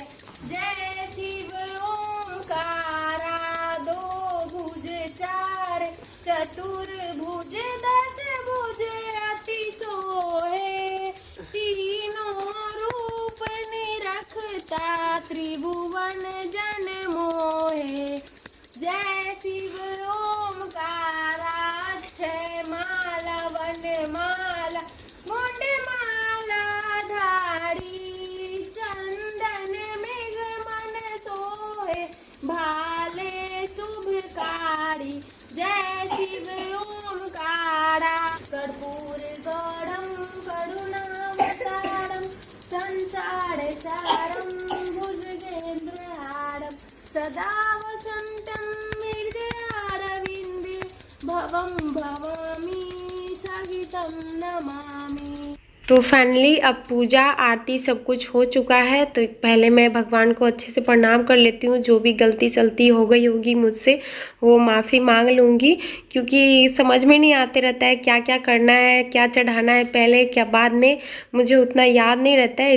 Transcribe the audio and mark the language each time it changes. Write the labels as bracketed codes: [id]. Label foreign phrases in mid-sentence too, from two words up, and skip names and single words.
[hi] जय शिव ओमकारा दो भुज चार चतुर्भुज दस भुज अति सोहे, तीनों रूप निरखता त्रिभुवन जन मोहे। जय शिव ओमकारा अक्षय माला वन माला मुंड माला धारी, चंदन मृग मन सोहे भाले शुभकारी। [sa] जय शिव ओमकारा कर्पूर गौरम करुणावतारम संसार सारम भुजगेंद्रहारम सदा वसंतम हृदयारविंदे भवं भवामि सहितं नमामि। [hi] तो फाइनली अब पूजा आरती सब कुछ हो चुका है। तो पहले मैं भगवान को अच्छे से प्रणाम कर लेती हूँ। जो भी गलती सलती हो गई होगी मुझसे वो माफ़ी मांग लूँगी, क्योंकि समझ में नहीं आते रहता है क्या क्या करना है, क्या चढ़ाना है पहले क्या बाद में, मुझे उतना याद नहीं रहता है।